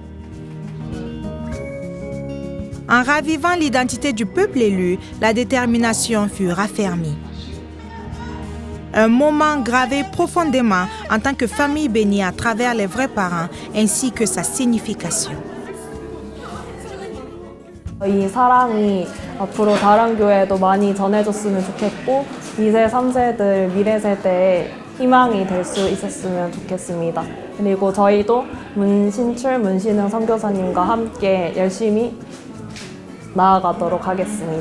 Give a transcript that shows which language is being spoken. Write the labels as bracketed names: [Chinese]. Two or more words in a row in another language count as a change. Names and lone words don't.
[French] En ravivant l'identité du peuple élu, la détermination fut raffermie. Un moment gravé profondément en tant que famille bénie à travers les vrais parents ainsi que sa signification. [Korean] 이 사랑이 앞으로 다른 교회에도 많이 전해졌으면 좋겠고 2세, 3세들 미래 세대에 희망이 될 수 있었으면 좋겠습니다. 그리고 저희도 문신출, 문신흥 선교사님과 함께 열심히 나아가도록 하겠습니다.